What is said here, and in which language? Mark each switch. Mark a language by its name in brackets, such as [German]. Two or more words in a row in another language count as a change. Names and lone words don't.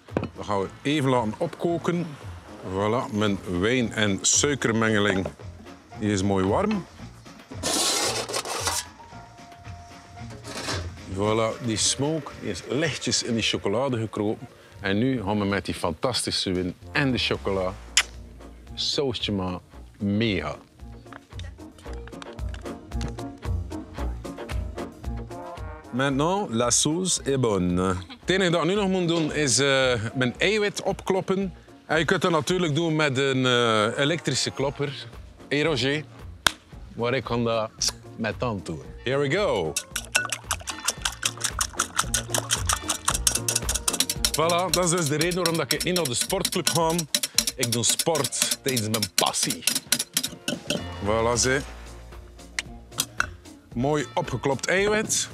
[Dutch] Dat gaan we even laten opkoken. Voilà, mijn wijn- en suikermengeling die is mooi warm. Voilà, die smoke die is lichtjes in die chocolade gekropen. En nu gaan we met die fantastische wijn en de chocola. Sausje maar mega. [French] Maintenant, la sauce est bonne. [Dutch] Het enige dat ik nu nog moet doen is mijn eiwit opkloppen. En je kunt dat natuurlijk doen met een elektrische klopper. Hey Roger, maar ik kan dat met tand doen. [English] Here we go. [Dutch] Voilà, dat is dus de reden waarom ik niet naar de sportclub ga. Ik doe sport tijdens mijn passie. Voilà, ze. Mooi opgeklopt eiwit.